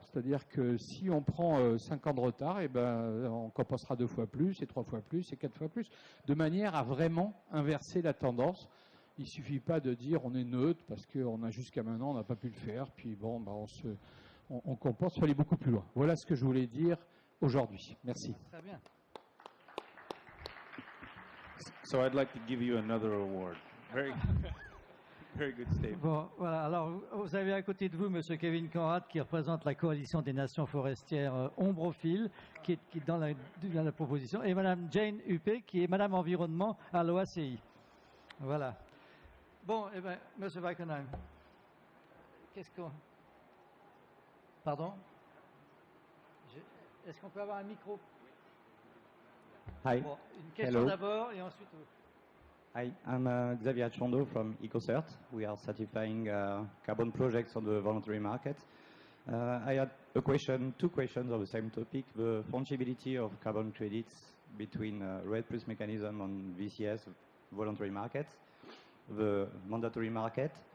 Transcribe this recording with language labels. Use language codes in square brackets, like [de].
[fr] C'est-à-dire que si on prend 5 ans de retard, eh ben, on compensera 2 fois plus, et 3 fois plus, et 4 fois plus, de manière à vraiment inverser la tendance. Il ne suffit pas de dire on est neutre parce qu'on a jusqu'à maintenant, on n'a pas pu le faire, puis bon, bah, on compense, il faut aller beaucoup plus loin. Voilà ce que je voulais dire aujourd'hui. Merci. Très bien. [en] So I'd like to give you another award. Very, very good statement. [fr] Bon, voilà. Alors, vous avez à côté de vous M. Kevin Conrad, qui représente la coalition des nations forestières ombrophiles, qui est dans la proposition, et Mme Jane Hupe, qui est Madame Environnement à l'OACI. Voilà. Bon, eh bien, M. Wackenheim, qu'est-ce qu'on... Pardon? Est-ce qu'on peut avoir un micro? [en] Hi. [fr] Bon, une question d'abord et ensuite... [en] Hi, I'm Xavier Chondo from EcoCert. We are certifying carbon projects on the voluntary market. I had two questions on the same topic, the fungibility of carbon credits between RED plus mechanism on VCS, voluntary markets, the mandatory market.